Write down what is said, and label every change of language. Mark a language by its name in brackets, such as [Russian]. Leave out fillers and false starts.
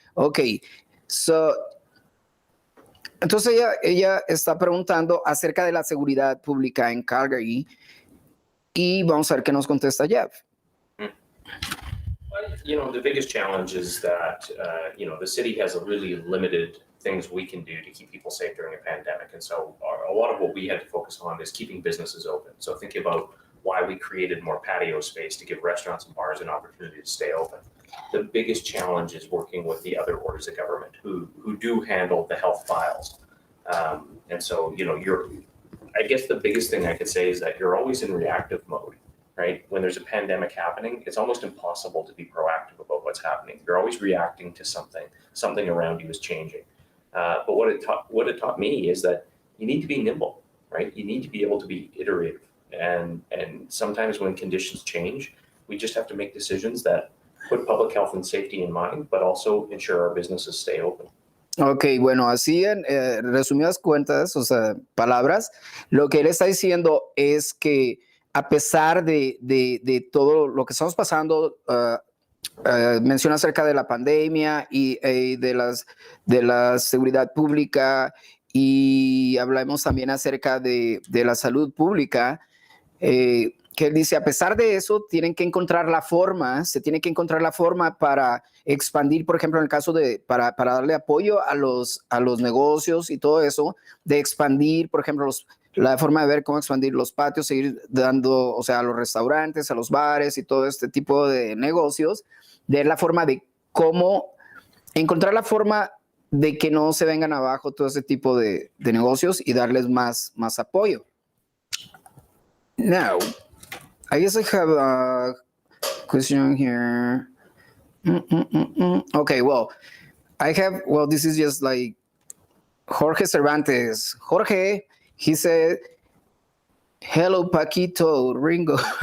[Spanish] Ok, so, entonces ella está preguntando acerca de la seguridad pública en Calgary y vamos a ver qué nos contesta Jeff. [English] You know, the biggest challenge is that, you know, the city has a really limited things we can do to keep people safe during a pandemic. And so a lot of what we had to focus on is keeping businesses open. So think about why we created more patio space to give restaurants and bars an opportunity to stay open. The biggest challenge is working with the other orders of government who do handle the health files. And so, you know, I guess the biggest thing I could say is that you're always in reactive mode, right? When there's a pandemic happening, it's almost impossible to be proactive about what's happening. You're always reacting to something around you is changing. But what it taught me is that you need to be nimble, right? You need to be able to be iterative. And sometimes when conditions change, we just have to make decisions that put public health and safety in mind, but also ensure our businesses stay open. [Spanish] Ok, bueno, así en resumidas cuentas, o sea, palabras, lo que él está diciendo es que a pesar de todo lo que estamos pasando, menciona acerca de la pandemia y de la seguridad pública y hablamos también acerca de la salud pública, que él dice, a pesar de eso, se tiene que encontrar la forma para expandir, por ejemplo, en el caso para darle apoyo a los negocios y todo eso, de expandir, por ejemplo, la forma de ver cómo expandir los patios, seguir dando, o sea, a los restaurantes, a los bares y todo este tipo de negocios, de la forma de cómo encontrar la forma de que no se vengan abajo todo ese tipo de negocios y darles más apoyo. [English] Now, I guess I have a question here. Okay, well, this is just like Jorge Cervantes. Jorge, he said, hello, Paquito, Ringo.